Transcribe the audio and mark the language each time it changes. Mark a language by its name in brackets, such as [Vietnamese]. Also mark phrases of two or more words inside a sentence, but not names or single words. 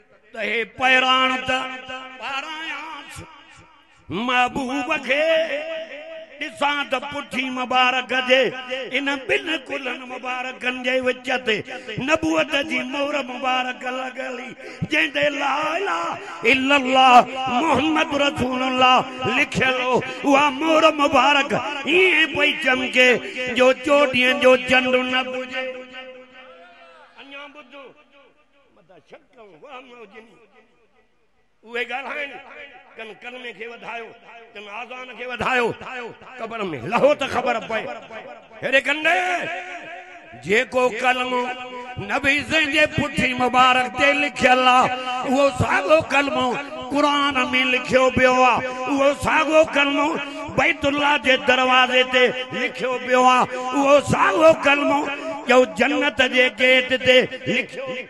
[Sindhi] हे पैरान पारायास महबूब खे ॾिसां त पुठी मुबारक जे इन बिल्कुल मुबारकनि जे विच ते नबूअत जी मोहर मुबारक लॻली जंहिंते [Arabic] لا إله إلا الله محمد رسول الله [Sindhi] लिखियल हो उहा मोहर मुबारक ईअं पई चमके जो चोॾींहं जो चंड न पुॼे अञा ॿुधो मता शक वहम हुजनि उहे ॻाल्हाइनि कन कलमे खे वधायो कन आज़ान खे वधायो क़बर में लहो त ख़बर पए हेरे कंदे जेको कलमो नबी जे पुठी मुबारक ते लिखियल आहे उहो साॻियो कलमो क़ुरान में लिखियो पियो आहे उहो साॻियो कलमो बैतुल्लाह जे दरवाज़े ते लिखियो पियो आहे उहो साॻियो कलमो जो जन्नत जे गेट ते लिखियो